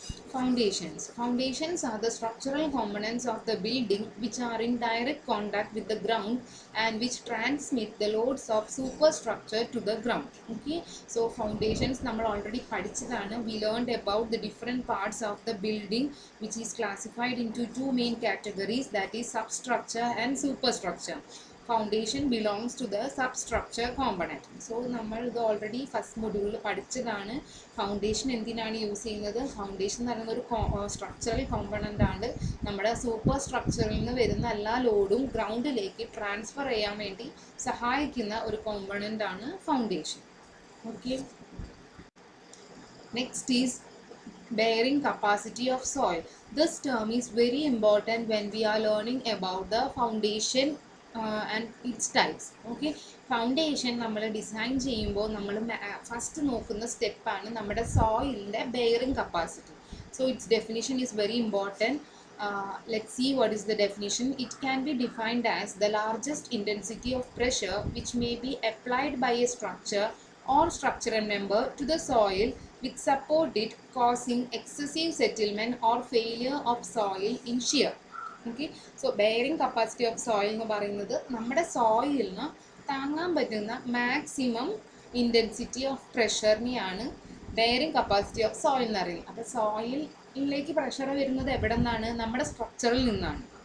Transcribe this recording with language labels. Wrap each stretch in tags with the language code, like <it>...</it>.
<en>Foundations. Foundations are the structural components of the building which are in direct contact with the ground and which transmit the loads of superstructure to the ground. Okay, so foundations</en> <ml>നമ്മൾ already പഠിച്ചതാണ്.</ml> <en>We learned about the different parts of the building which is classified into two main categories, that is substructure and superstructure. Foundation belongs to the substructure component.</en> <ml>So നമ്മൾ ഇത് already first മൊഡ്യൂളിൽ പഠിച്ചതാണ്. Foundation എന്തിനാണ് use ചെയ്യുന്നത്? Foundation എന്ന് പറയുന്ന ഒരു structural component ആണ്. നമ്മുടെ സൂപ്പർ സ്ട്രക്ചറിൽ നിന്ന് വരുന്ന എല്ലാ ലോഡും ഗ്രൗണ്ടിലേക്ക് ട്രാൻസ്ഫർ ചെയ്യാൻ വേണ്ടി സഹായിക്കുന്ന ഒരു കോമ്പണൻ്റ് ആണ് foundation.</ml> <en>Okay, next is bearing capacity of soil. This term is very important when we are learning about the foundation and its types.</en> <ml>Okay, foundation നമ്മൾ ഡിസൈൻ ചെയ്യുമ്പോൾ നമ്മൾ ഫസ്റ്റ് നോക്കുന്ന സ്റ്റെപ്പാണ് നമ്മുടെ സോയിലിൻ്റെ bearing capacity.</ml> <en>So its definition is very important. Let's see what is the definition. It can be defined as the largest intensity of pressure which may be applied by a structure or structural member to the soil which support it, causing excessive settlement or failure of soil in shear.</en> <ml>Okay, so bearing capacity of soil എന്ന് പറയുന്നത് നമ്മുടെ സോയിലിന് താങ്ങാൻ പറ്റുന്ന maximum intensity of പ്രഷറിനെയാണ് bearing capacity of soil എന്ന് പറയുന്നത്. അപ്പോൾ സോയിലിലേക്ക് pressure വരുന്നത് എവിടെ നിന്നാണ്? നമ്മുടെ സ്ട്രക്ചറിൽ നിന്നാണ്.</ml>